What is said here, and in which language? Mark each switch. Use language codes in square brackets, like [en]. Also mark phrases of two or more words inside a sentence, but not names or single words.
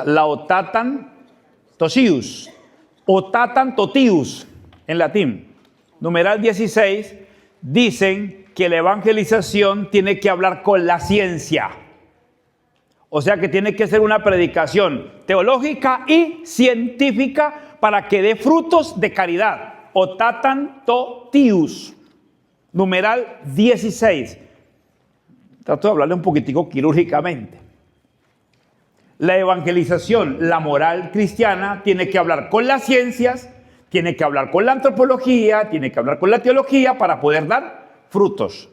[es] Laudatan Tosius o Tatan Totius en latín. Numeral 16 dicen que la evangelización tiene que hablar con la ciencia. O sea que tiene que ser una predicación teológica y científica para que dé frutos de caridad. Otatan totius. Numeral 16. Trato de hablarle un poquitico quirúrgicamente. La evangelización, la moral cristiana, tiene que hablar con las ciencias, tiene que hablar con la antropología, tiene que hablar con la teología para poder dar frutos.